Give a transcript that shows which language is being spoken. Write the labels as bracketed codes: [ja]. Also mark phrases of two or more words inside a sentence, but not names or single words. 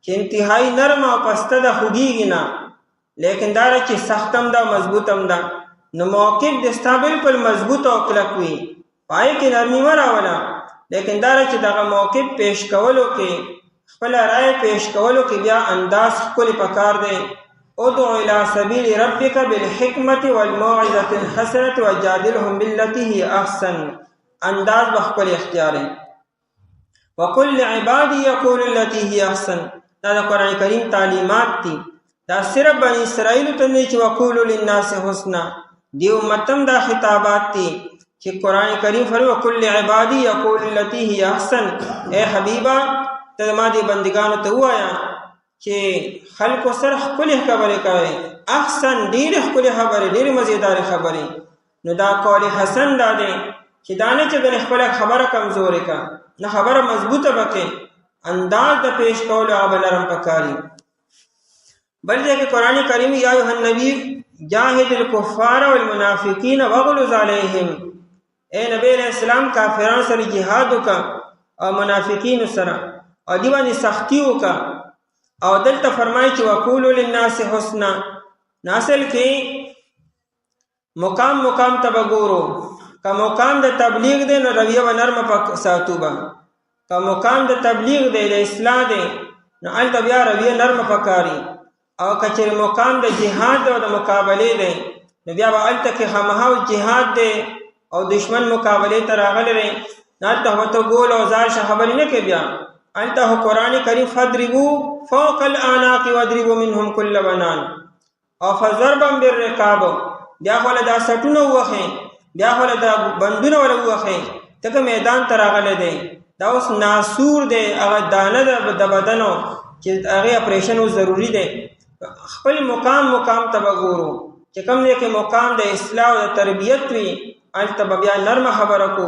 [ps] چې انتهایی نرم او پسته ده خوږیږي نه، لیکن دا چې سختم ده مضبوطم ده. نو موقف د ستا بالکل مضبوط او کلک وي، پای کې نرمي مه راوله، لیکن دا چې دغه موقف پیش کولو کې خپله رای پیش کولو کې بیا انداز ښکلې پکار دی. [ar] ادع الى سبیل ربک بالحکمة والموعظة الحسنة وجادلهم بالتي هي احسن. [ps] انداز به ښکلې اختیاري. [ar] وقل لعبادي يقول التي هي احسن. [ps] دا د قرآن کریم تعلیمات دي. دا صرف بنی اسرائیلو ته نه چې [ar] وقولوا للناس حسنا، [ps] دی امتم دا خطابات دي چې قرآن کریم فرمایي [ar] وقل لعبادي يقول التي هي احسن. [ps] اے حبیبا ته ما دې بندگانو ته ووایه چې خلکو سره ښکلې خبرې کوي، احسن ډېرې ښکلې خبرې، ډېرې مزېدارې خبرې. نو دا [ar] قول حسن [ps] دا دی چې دا نه چې ګنې خپله خبره کمزورې که، نه خبره مضبوطه به کې، انداز د پیش کولو هغه به نرم پکاري. بل ځای کې قرآن کریم [ar] یا ایها النبی جاهد الکفار والمنافقین واغلظ علیهم. [ps] اے نبی [ar] علیہ السلام [ps] کافرانو سره جهاد وکړه او منافقینو سره او دې باندې سختي وکړه. او دلته فرمایي چې [ar] وقولوا للناس حسنا. [ps] ناصل کې مقام ته به ګورو، که مقام د تبلیغ دی نو رویه به نرمه ساتو به، که مقام د تبلیغ دی د اصلاح دی نو هلته بیا رویه نرمه پکاري. او که چېرې مقام د جهاد دی او د مقابلې دی نو بیا به هلته کې خامخا جهاد دی او دشمن مقابلې ته راغلی دی نو هلته خو ته ګول او ځار خبرې نه کوې. بیا هلته خو قرآن کریم [ar] فضربوا فوق الاعناق واضربوا منهم كل بنان او فضربا بالرقاب. [ps] بیا خو له دا سټونه ووهئ، بیا خو له دا بندونه وله ووهئ، ځکه میدان ته راغلی دی. دا اوس ناسور دی، هغه دانه ده د بدنو چې هغې اپریشن اوس ضروري دی. خپل مقام ته به ګورو چې کوم دی کې مقام د اصلاح او د تربیت وي هلته به بیا نرمه خبره کو.